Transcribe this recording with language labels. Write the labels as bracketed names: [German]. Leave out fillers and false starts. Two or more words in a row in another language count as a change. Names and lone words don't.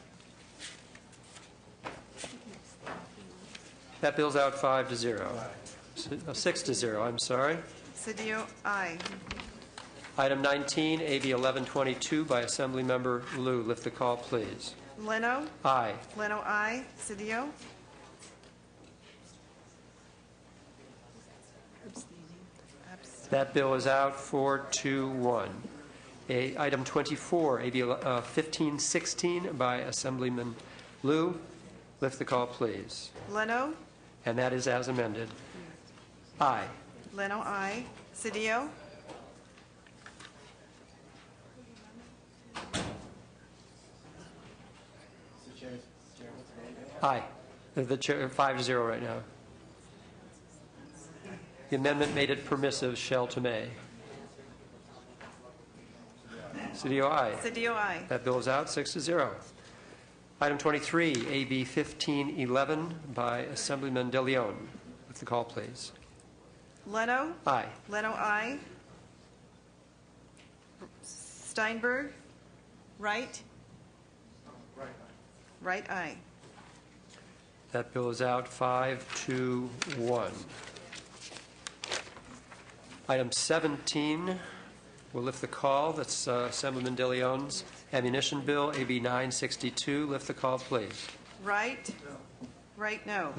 [English] That bill's out 5-0. 6-0, I'm sorry. Cedillo, aye. Item 19, AB 1122 by Assemblymember Liu. Lift the call, please. Leno? Aye. Leno, aye. Cedillo? That bill is out 4-1. Item 24, AB 1516 by Assemblyman Liu. Lift the call, please. Leno? And that is as amended. Aye. Leno, aye. Cedillo? Aye. The chair, 5-0 right now. The amendment made it permissive, shall to may. Cedillo, aye. Cedillo, aye. That bill is out 6-0. Item 23, AB 1511 by Assemblyman De Leon. Lift the call, please. Leno? Aye. Leno, aye. Steinberg? Wright? Wright, aye. That bill is out 5-1. Item 17, we'll lift the call. That's Assemblyman De Leon's ammunition bill, AB 962. Lift the call, please. Wright? Wright, no.